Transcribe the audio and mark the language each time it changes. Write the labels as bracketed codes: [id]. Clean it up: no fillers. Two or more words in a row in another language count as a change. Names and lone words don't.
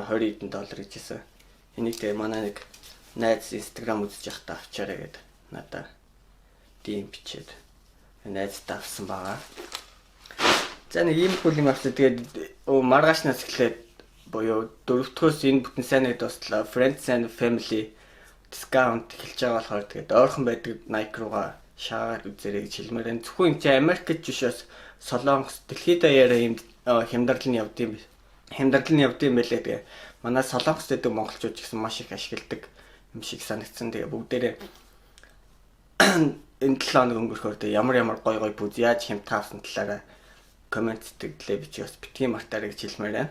[mn] $20 гэж хэлсэн. Энийг тэгээ манай нэг найз Instagram үзэж явахдаа авчаарай гэдэг надад DM бичээд найзтай авсан байгаа. За нэг иймэрхүү юм авсан. Тэгээд маргаашнаас эхлээд буюу 4-өөс энэ бүтэн сайныг дуслаа. [en] Friends and Family discount [mn] эхэлж байгаа болохоор тэгээд ойрхон байдаг Nike руугаа шаагаад үзээрэй гэж хэлмээр байна. Зөвхөн энэ Америкт ч биш бас Солонгос дэлхийд даяараа юм хямдрал нь явд юм байлээ. Тэгээ манай Солонгост байдаг монголчууд ч гэсэн маш их ашигладаг юм шиг санагдсан. Тэгээ бүгдээрээ энэ 7 хоног өнгөрөхөөр тэгээ ямар гой пүүз яаж хямдхан авсан талаараа комент сэтгэлээ бичиж бас битгий мартаарай гэж хэлмээр байна.